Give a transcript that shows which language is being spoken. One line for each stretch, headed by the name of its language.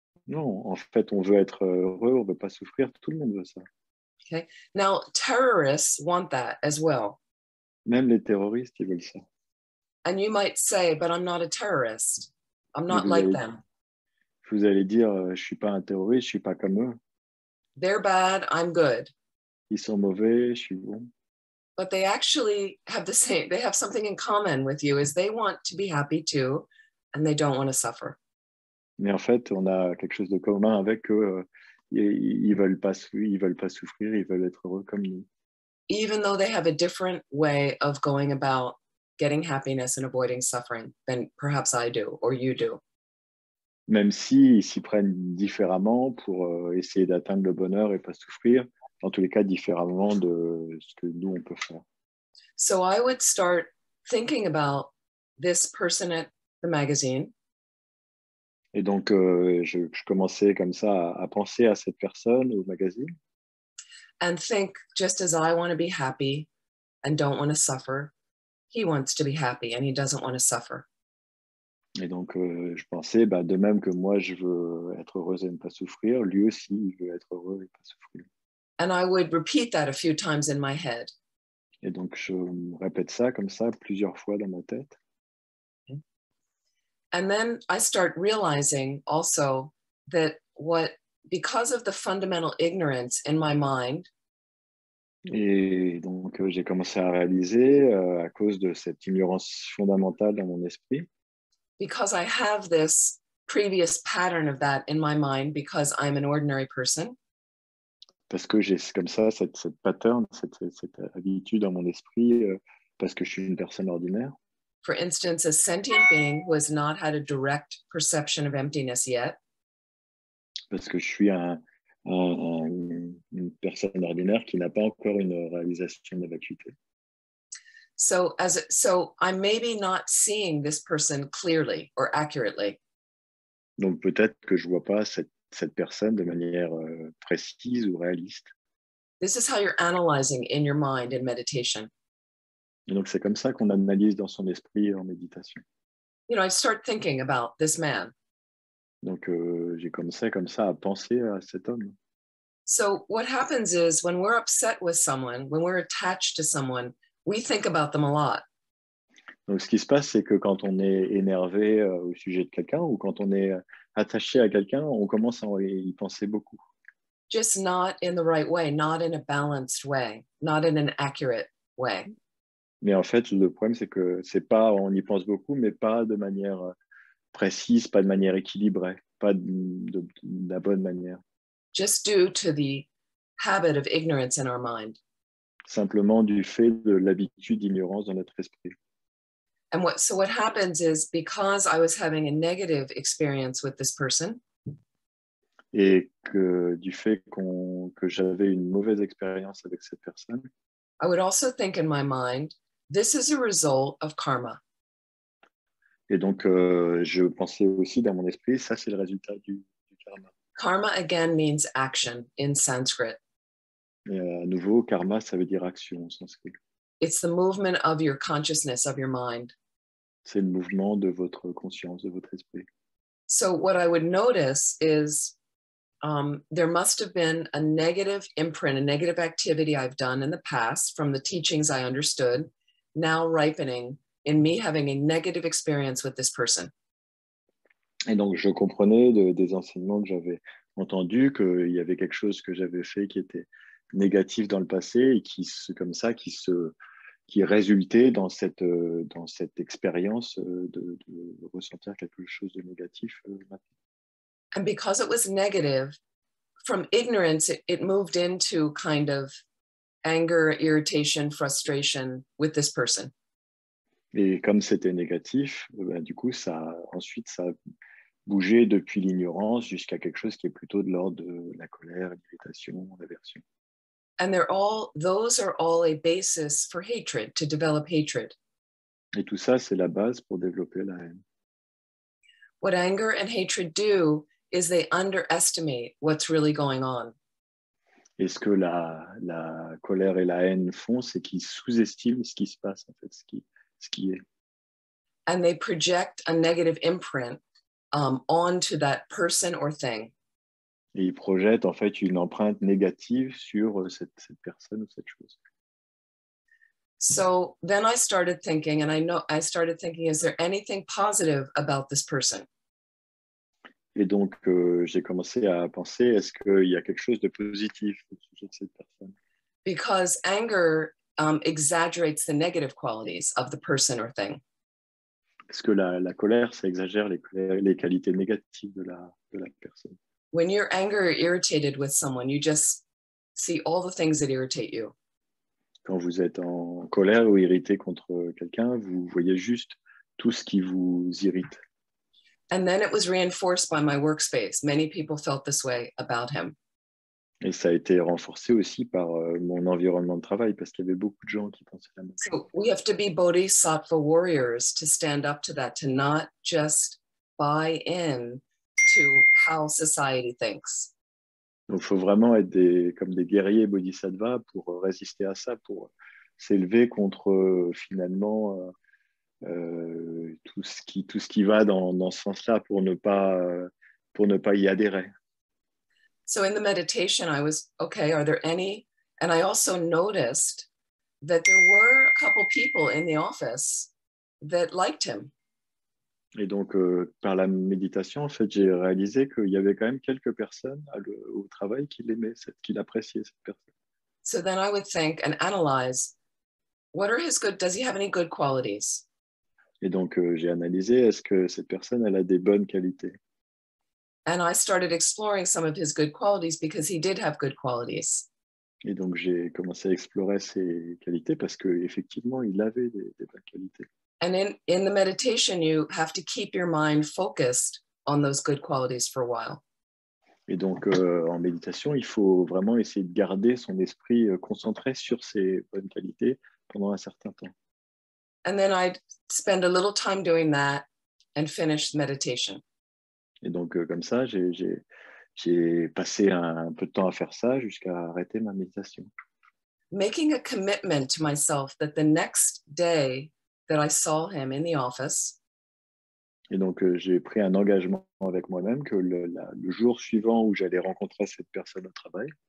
French: Non, en fait, on veut être heureux, on veut pas souffrir. Tout le monde veut ça.
English: Okay. Now, terrorists want that as well.
French: Même les terroristes, ils veulent ça.
English: And you might say, but I'm not a terrorist. I'm not like them.
French: Vous allez dire, je suis pas un terroriste, je suis pas comme eux.
English: They're bad, I'm good.
French: Ils sont mauvais, je suis bon.
English: But they actually have they have something in common with you, is they want to be happy too, and they don't want to suffer.
French: Mais en fait, on a quelque chose de commun avec eux. Ils veulent pas souffrir, ils veulent être heureux comme nous.
English: Even though they have a different way of going about getting happiness and avoiding suffering than perhaps I do or you do.
French: Même s'ils s'y prennent différemment pour essayer d'atteindre le bonheur et pas souffrir, en tous les cas différemment de ce que nous, on peut faire.
English: So I would start thinking about this person at the magazine.
French: Et donc, je commençais comme ça à penser à cette personne au magazine.
English: And think, just as I want to be happy and don't want to suffer, he wants to be happy and he doesn't want to suffer.
French: Et donc, je pensais, de même que moi, je veux être heureuse et ne pas souffrir, lui aussi, il veut être heureux et pas souffrir.
English: And I would repeat that a few times in my head.
French: Et donc, je me répète ça comme ça plusieurs fois dans ma tête.
English: And then I start realizing also that because of the fundamental ignorance in my mind,
French: Et donc, j'ai commencé à réaliser, à cause de cette ignorance fondamentale dans mon esprit,
English: because I have this previous pattern of that in my mind because I'm an ordinary person,
French: parce que j'ai comme ça cette pattern, cette habitude dans mon esprit, parce que je suis une personne ordinaire.
English: for instance, a sentient being who has not had a direct perception of emptiness yet,
French: Parce que je suis une personne ordinaire qui n'a pas encore une réalisation de la vacuité.
English: so I'm maybe not seeing this person clearly or accurately.
French: Donc peut-être que je vois pas cette personne de manière précise ou réaliste.
English: This is how you're analyzing in your mind in meditation.
French: Et donc c'est comme ça qu'on analyse dans son esprit en méditation.
English: I start thinking about this man.
French: Donc j'ai commencé comme ça à penser à cet homme.
English: So what happens is when we're upset with someone, when we're attached to someone, we think about them a lot.
French: Donc ce qui se passe, c'est que quand on est énervé au sujet de quelqu'un ou quand on est attaché à quelqu'un, on commence à y penser beaucoup.
English: Just not in the right way, not in a balanced way, not in an accurate way.
French: Mais en fait, le problème, c'est que c'est pas, on y pense beaucoup, mais pas de manière précise, pas de manière équilibrée, pas de la bonne manière.
English: Just due to the habit of ignorance in our mind.
French: Simplement du fait de l'habitude d'ignorance dans notre esprit.
English: And so what happens is because I was having a negative experience with this person,
French: Et que du fait que j'avais une mauvaise expérience avec cette personne,
English: I would also think in my mind, this is a result of karma.
French: et donc je pensais aussi dans mon esprit, ça c'est le résultat du karma.
English: Karma again means action in Sanskrit.
French: Et à nouveau, karma, ça veut dire action en sanskrit.
English: It's the movement of your consciousness, of your mind.
French: C'est le mouvement de votre conscience, de votre esprit.
English: So what I would notice is there must have been a negative imprint, a negative activity I've done in the past from the teachings I understood, now ripening in me having a negative experience with this person.
French: Et donc, je comprenais des enseignements que j'avais entendus, qu'il y avait quelque chose que j'avais fait qui était négatif dans le passé et qui résultait dans cette expérience de ressentir quelque chose de négatif maintenant.
English: And because it was negative, from ignorance, it moved into kind of anger, irritation, frustration with this person.
French: Et comme c'était négatif, du coup, ensuite, ça a bougé depuis l'ignorance jusqu'à quelque chose qui est plutôt de l'ordre de la colère, l'irritation, l'aversion.
English: And those are all a basis for hatred, to develop hatred.
French: Et tout ça, c'est la base pour développer la haine.
English: What anger and hatred do is they underestimate what's really going on.
French: Et ce que la colère et la haine font, c'est qu'ils sous-estiment ce qui se passe, en fait, ce qui est.
English: And they project a negative imprint onto that person or thing.
French: Et ils projettent en fait une empreinte négative sur cette personne ou cette chose.
English: So then I started thinking, is there anything positive about this person?
French: Et donc, j'ai commencé à penser, est-ce qu'il y a quelque chose de positif au sujet de cette personne?
English: Because anger exaggerates the negative qualities of the person or thing.
French: Parce que la colère, ça exagère les qualités négatives de la personne.
English: When you're angry or irritated with someone, you just see all the things that irritate you.
French: Quand vous êtes en colère ou irrité contre quelqu'un, vous voyez juste tout ce qui vous irrite.
English: And then it was reinforced by my workspace. Many people felt this way about him.
French: Et ça a été renforcé aussi par mon environnement de travail, parce qu'il y avait beaucoup de gens qui pensaient la même chose.
English: So we have to be bodhisattva warriors to stand up to that, to not just buy in to how society thinks.
French: Donc, il faut vraiment être comme des guerriers bodhisattvas pour résister à ça, pour s'élever contre finalement tout ce qui va dans ce sens-là pour ne pas y adhérer.
English: So in the meditation, I was, okay, are there any? And I also noticed that there were a couple people in the office that liked him.
French: Et donc, par la méditation, en fait, j'ai réalisé qu'il y avait quand même quelques personnes au travail qui l'aimaient, qui l'appréciaient, cette personne.
English: So then I would think and analyze, does he have any good qualities?
French: Et donc, j'ai analysé, est-ce que cette personne, elle a des bonnes qualités?
English: And I started exploring some of his good qualities because he did have good qualities.
French: Et donc, j'ai commencé à explorer ses qualités parce qu'effectivement, il avait des bonnes qualités.
English: And in the meditation, you have to keep your mind focused on those good qualities for a while.
French: Et donc, en méditation, il faut vraiment essayer de garder son esprit concentré sur ses bonnes qualités pendant un certain temps.
English: And then I'd spend a little time doing that and finish meditation.
French: Et donc, comme ça, j'ai passé un peu de temps à faire ça jusqu'à arrêter ma méditation.
English: Making a commitment to myself that the next day that I saw him in the office,
French: et donc, j'ai pris un engagement avec moi-même que le jour suivant où j'allais rencontrer cette personne au travail,